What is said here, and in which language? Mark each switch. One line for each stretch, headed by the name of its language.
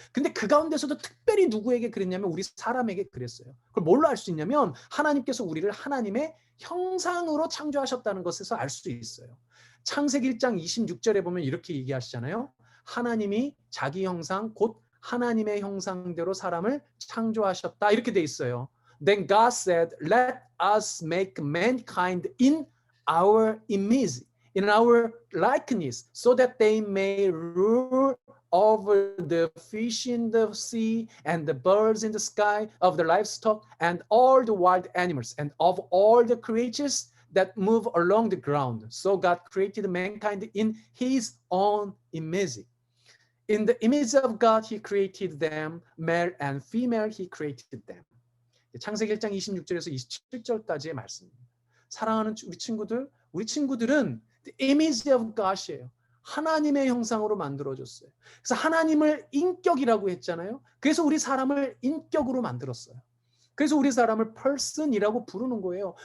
Korean: 근데 그 가운데서도 특별히 누구에게 그랬냐면 우리 사람에게 그랬어요. 그걸 뭘로 알 수 있냐면 하나님께서 우리를 하나님의 형상으로 창조하셨다는 것에서 알 수 있어요. 창세기 1장 26절에 보면 이렇게 얘기하시잖아요. 하나님이 자기 형상 곧 하나님의 형상대로 사람을 창조하셨다. 이렇게 돼 있어요.
English: Then God said, "Let us make mankind in our image, in our likeness, so that they may rule over the fish in the sea and the birds in the sky, of the livestock and all the wild animals, and of all the creatures that move along the ground." So God created mankind in his own image. In the image of God, he created them, male and female, he created them.
Korean: 창세기 1장 26절에서 27절까지의 말씀입니다. 사랑하는 우리 친구들은
English: the image of God
Korean: 이에요. 하나님의 형상으로 만들어졌어요. 그래서 하나님을 인격이라고 했잖아요. 그래서 우리 사람을 인격으로 만들었어요. 그래서 우리 사람을 person이라고 부르는 거예요.